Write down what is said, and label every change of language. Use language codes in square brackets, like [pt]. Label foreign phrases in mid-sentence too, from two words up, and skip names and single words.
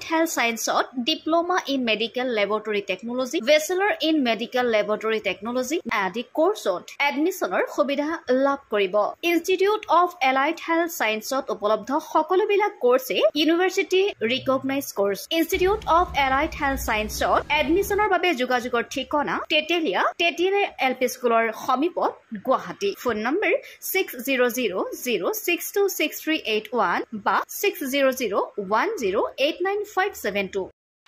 [en] Health Scienceত Diploma in Medical Laboratory Technology Bachelor in Medical Laboratory Technology [as] আদি কোৰ্ছত এডমিশনৰ সুবিধা লাভ কৰিব ইনষ্টিটিউট অফ এলাইড হেল্থ সায়েন্সত উপলব্ধ সকলোবিলাক কোৰ্ছে [en] university recognized course [as] Institute of Allied Health Sciences এডমিশনৰ বাবে যোগাযোগৰ ঠিকনা Tetelia LP Schoolor Homipot Guwahati [en] phone number [as] 6000626381 ba 6001089572